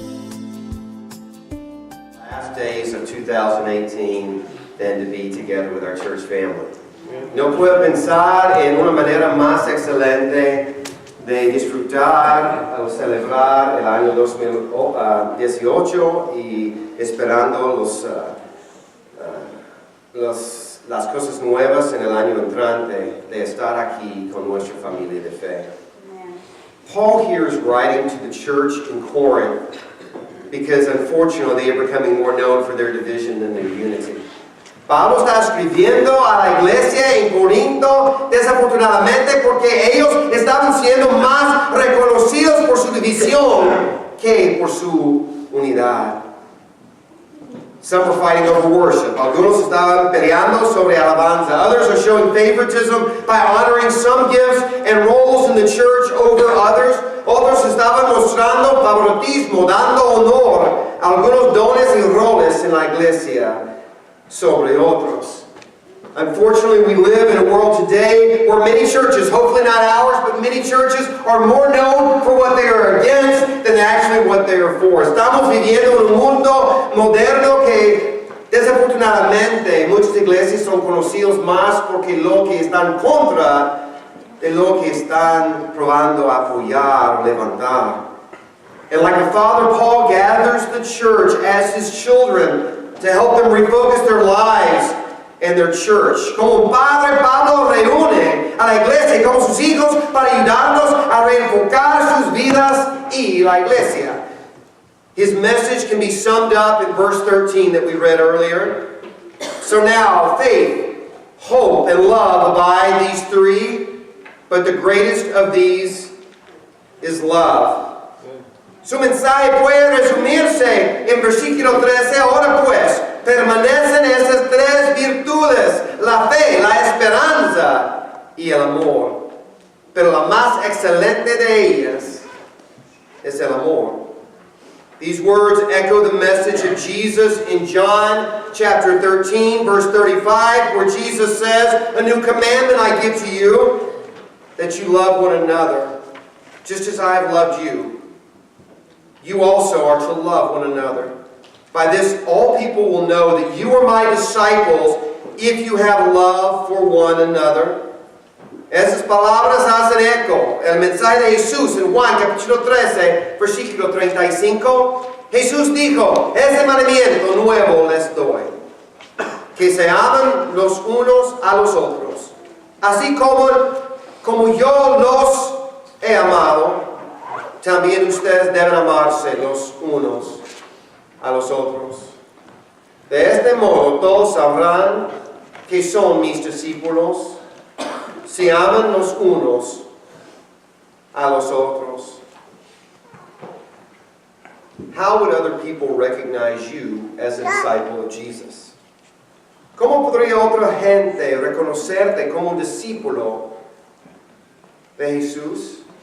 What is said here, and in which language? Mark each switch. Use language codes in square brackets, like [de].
[en] Last days of 2018 than to be together with our church family. [es] No puedo pensar en una manera más excelente de disfrutar o celebrar el año 2018 y esperando las cosas nuevas en el año entrante, de estar aquí con nuestra familia de fe. [en] Paul here is writing to the church in Corinth because unfortunately they are becoming more known for their division than their unity. [es] Pablo está escribiendo a la iglesia en Corinto desafortunadamente porque ellos estaban siendo más reconocidos por su división que por su unidad. [en] Some were fighting over worship. [es] Algunos estaban peleando sobre alabanza. [en] Others are showing favoritism by honoring some gifts and roles in the church over others. [es] Otros estaban mostrando favoritismo, dando honor a algunos dones y roles en la iglesia sobre otros. [en] Unfortunately, we live in a world today where many churches, hopefully not ours, but many churches are more known for what they are against than actually what they are for. [es] Estamos viviendo en un mundo moderno que desafortunadamente muchas iglesias son conocidos más porque lo que están contra de lo que están probando apoyar o levantar. [en] And like a father, Paul gathers the church as his children to help them refocus their lives and their church. [es] Como un padre, Pablo reúne a la iglesia como sus hijos para ayudarnos a reenfocar sus vidas y la iglesia. [en] His message can be summed up in verse 13 that we read earlier. So now, faith, hope, and love abide, these three, but the greatest of these is love. [es] Su mensaje puede resumirse en versículo 13. Ahora pues, permanecen esas tres virtudes: la fe, la esperanza y el amor. Pero la más excelente de ellas es el amor. [en] These words echo the message of Jesus in John chapter 13, verse 35, where Jesus says, "A new commandment I give to you, that you love one another, just as I have loved you. You also are to love one another. By this all people will know that you are my disciples, if you have love for one another." [es] Esas palabras hacen eco. El mensaje de Jesús en Juan capítulo 13, versículo 35. Jesús dijo, "Ese mandamiento nuevo les doy, que se amen los unos a los otros. Así como yo los he amado, también ustedes deben amarse los unos a los otros. De este modo todos sabrán que son mis discípulos, si aman los unos a los otros." [en] How would other people recognize you as a disciple of Jesus? [es] ¿Cómo podría otra gente reconocerte como un discípulo de Jesús?